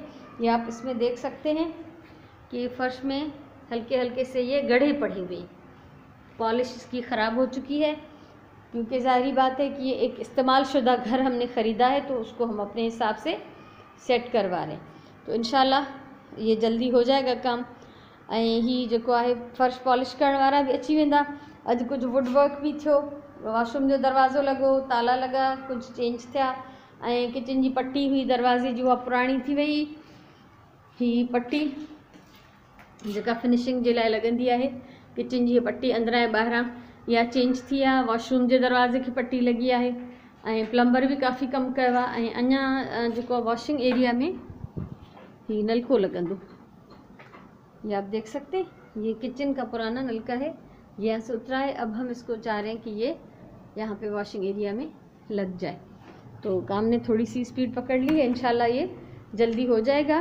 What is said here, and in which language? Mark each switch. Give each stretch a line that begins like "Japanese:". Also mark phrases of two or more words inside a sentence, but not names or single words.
Urdu: یہ آپ اس میں دیکھ سکتے ہیں کہ فرش میں ہلکے ہلکے سے یہ گڑھے پڑی ہوئی، پالش اس کی خراب ہو چکی ہے، کیونکہ ظاہری بات ہے کہ یہ ایک استعمال شدہ گھر ہم نے خریدا ہے، تو اس کو ہم اپنے حساب سے سیٹ کروا رہے ہیں. تو انشاءاللہ یہ جلدی ہو جائے گا کام.
Sindhi: ऐं ही जेको आहे फ़र्श पॉलिश करण वारा भी अची वेंदा। अॼु कुझु
English: wood work
Sindhi: बि थियो, वॉशरूम जो दरवाज़ो लॻो, ताला लॻा, कुझु चेंज थिया, ऐं किचन जी पट्टी हुई दरवाज़े जी, उहा पुराणी थी वई। ही पट्टी जेका फिनिशिंग जे लाइ लॻंदी आहे, किचन जी पट्टी अंदरां ऐं ॿाहिरां, इहा चेंज थी आहे। वॉशरूम जे दरवाज़े खे पट्टी लॻी आहे, ऐं प्लम्बर भी काफ़ी कम कयो आहे। ऐं अञा जेको वॉशिंग एरिया में ही नलको लगंदो,
Urdu: یہ آپ دیکھ سکتے ہیں، یہ کچن کا پرانا نلکا ہے، یہ یہاں سے اترا ہے. اب ہم اس کو چاہ رہے ہیں کہ یہ یہاں پے
English: washing area
Urdu: میں لگ جائے. تو کام نے تھوڑی سی سپیڈ پکڑ لی ہے، انشاءاللہ یہ جلدی ہو جائے گا.